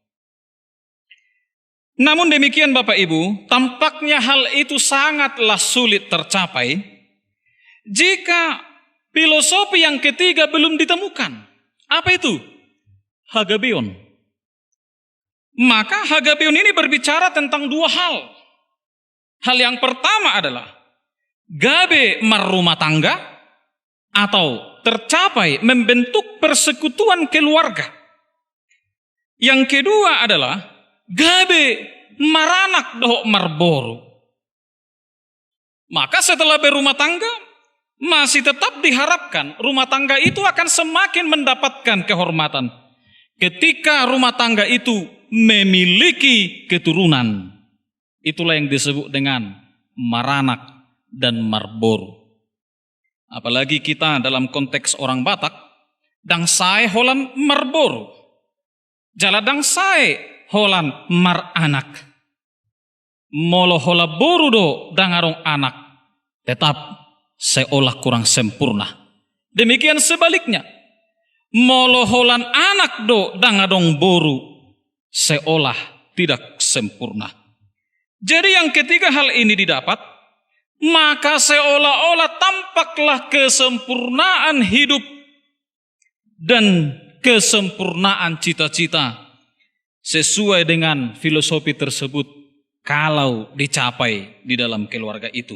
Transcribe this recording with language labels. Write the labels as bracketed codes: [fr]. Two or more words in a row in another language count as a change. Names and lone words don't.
[id] Namun demikian Bapak Ibu, tampaknya hal itu sangatlah sulit tercapai jika filosofi yang ketiga belum ditemukan. Apa itu? Hagabeon. Maka Hagabeon ini berbicara tentang 2 hal. Hal yang pertama adalah [bbc] gabe marrumah tangga [id] atau tercapai membentuk persekutuan keluarga. Yang kedua adalah [bbc] gabe maranak dohok marboru. [id] Maka setelah berumah tangga, masih tetap diharapkan rumah tangga itu akan semakin mendapatkan kehormatan ketika rumah tangga itu memiliki keturunan. Itulah yang disebut dengan maranak dan marboru. Apalagi kita dalam konteks orang Batak, [bbc] dang sae holan marboru, jaladang sae holan maranak, molo hola boru do dangarong anak, [id] tetap seolah kurang sempurna. Demikian sebaliknya, [bbc] molo holan anak do dangadong boru, [id] seolah tidak sempurna. Jadi yang ketiga hal ini didapat, maka seolah-olah tampaklah kesempurnaan hidup dan kesempurnaan cita-cita sesuai dengan filosofi tersebut kalau dicapai di dalam keluarga itu.